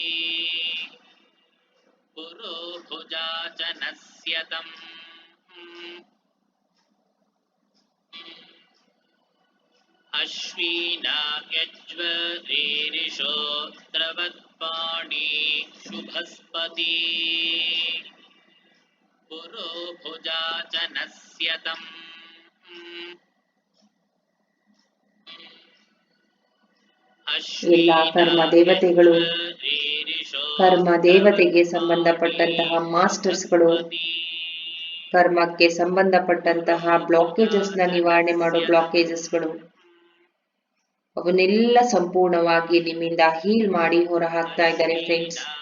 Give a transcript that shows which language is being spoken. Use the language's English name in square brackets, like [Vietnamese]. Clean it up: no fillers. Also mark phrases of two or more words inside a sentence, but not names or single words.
[Sanskrit] पुरोभुजा च नस्यतम् अश्विनाग्यज्वरीरिषोत्रवत्पाणि शुभस्पति पुरोभुजा च नस्यतम् [Kannada] ಎಲ್ಲ ಕರ್ಮ ದೇವತೆಗಳು, ಕರ್ಮ ದೇವತೆಗೆ ಸಂಬಂಧಪಟ್ಟಂತಹ ಮಾಸ್ಟರ್ಸ್ಗಳು, ಕರ್ಮಕ್ಕೆ ಸಂಬಂಧಪಟ್ಟಂತಹ ಬ್ಲಾಕೇಜಸ್ ನ ನಿವಾರಣೆ ಮಾಡೋ ಬ್ಲಾಕೇಜಸ್ಗಳು, ಅವನ್ನೆಲ್ಲ ಸಂಪೂರ್ಣವಾಗಿ ನಿಮ್ಮಿಂದ ಹೀಲ್ ಮಾಡಿ ಹೊರ ಹಾಕ್ತಾ ಇದ್ದಾರೆ ಫ್ರೆಂಡ್ಸ್.